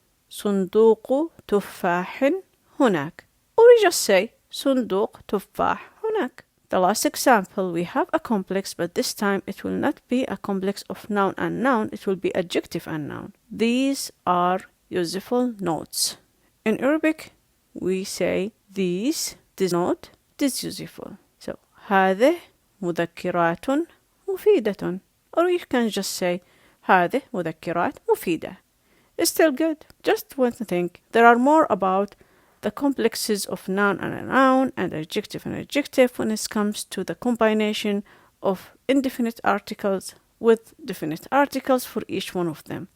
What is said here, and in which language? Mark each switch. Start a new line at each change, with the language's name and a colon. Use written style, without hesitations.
Arabic: صندوق تفاح هناك.
English: Or we just say
Arabic: صندوق تفاح هناك.
English: The last example, we have a complex, but this time it will not be a complex of noun and noun, it will be adjective and noun. These are useful notes. In Arabic, we say these, this note, this useful.
Arabic: So, هذه مذكرات مفيدة.
English: Or you can just say
Arabic: هذه مذكرات مفيدة.
English: It's still good. Just one thing, there are more about the complexes of noun and a noun and adjective and adjective when it comes to the combination of indefinite articles with definite articles for each one of them.